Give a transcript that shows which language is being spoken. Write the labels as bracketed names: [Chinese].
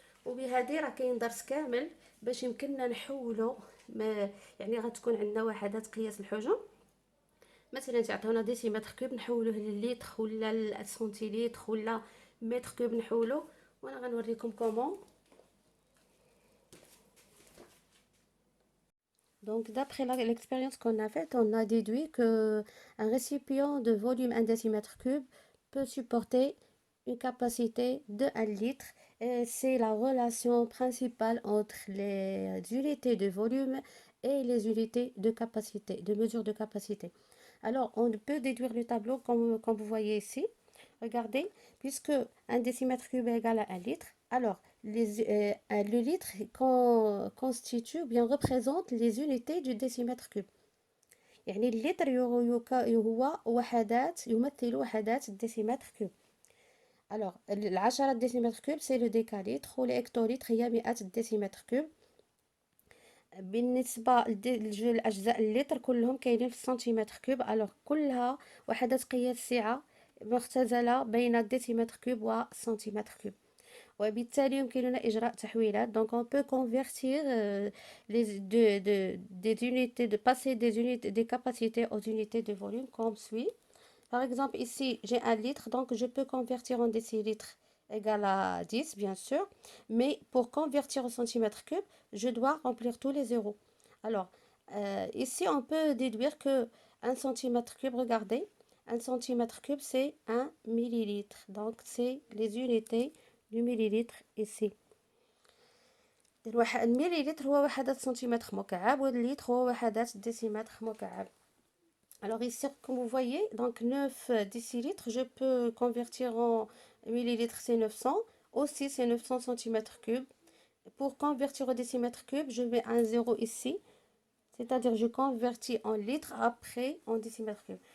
[Arabic] وبهذه راه كاين درس كامل باش يمكننا نحولوا يعني غتكون عندنا وحدات قياس الحجم. مثلا تعطيونا ديسيمتر كوب نحولوه للليتر ولا السنتيليتر ولا متر كوب نحولو، وانا غنوريكم كومون. [French] Donc, d'après l'expérience qu'on a faite, on a déduit que un récipient de volume 1 décimètre cube peut supporter une capacité de 1 litre. Et c'est la relation principale entre les unités de volume et les unités de capacité, de mesure de capacité. Alors, on peut déduire le tableau comme vous voyez ici. Regardez, puisque 1 décimètre cube est égal à 1 litre, alors le litre constitue ou bien représente les unités du décimètre cube. [Arabic] يعني اللتر هو وحدات يمثل وحدات الديسيمتر كوب. alors 10 ديسيمتر كوب سي لو ديكاليتر والهكتوليتر هي 100 ديسيمتر كوب. بالنسبه للاجزاء اللتر كلهم كاينين في السنتيمتر كوب. alors كلها وحدات قياس السعه مختزله بين الديسيمتر كوب والسنتيمتر كوب. وبالتالي يمكننا إجراء تحويلات. [French] donc on peut convertir des unités, de passer des unités, des capacités aux unités de volume comme suit. Par exemple ici j'ai 1 litre, donc je peux convertir en décilitres égal à 10 bien sûr, mais pour convertir au centimètre cube je dois remplir tous les zéros. Alors ici on peut déduire que 1 centimètre cube, regardez, 1 centimètre cube c'est 1 millilitre, donc c'est les unités du millilitre ici. [Arabic] المليلتر هو وحدات سنتيمتر مكعب والليتر هو وحدات ديسيمتر مكعب. [French] Alors ici comme vous voyez, donc 9 décilitres, je peux convertir en millilitres, c'est 900, aussi c'est 900 centimètres cubes. Pour convertir au décimètre cube, je mets un zéro ici, c'est-à-dire je convertis en litres après en décimètre cube.